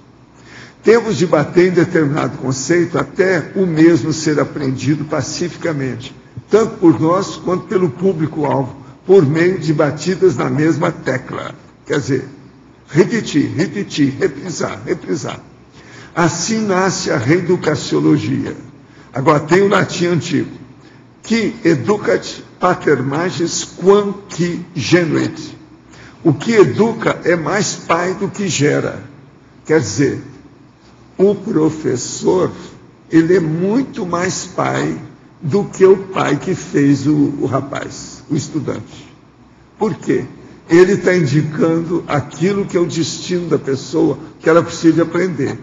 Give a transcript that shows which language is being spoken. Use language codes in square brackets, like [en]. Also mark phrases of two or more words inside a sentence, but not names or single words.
[pt] Temos de bater em determinado conceito até o mesmo ser aprendido pacificamente, tanto por nós quanto pelo público-alvo, por meio de batidas na mesma tecla. Quer dizer, repetir, reprisar. Assim nasce a reeducaciologia. Agora tem o latim antigo, que [la] educat pater magis quam qui genuit. [pt] O que educa é mais pai do que gera. Quer dizer, o professor, ele é muito mais pai do que o pai que fez o rapaz, o estudante. Por quê? Ele está indicando aquilo que é o destino da pessoa, que ela precisa aprender.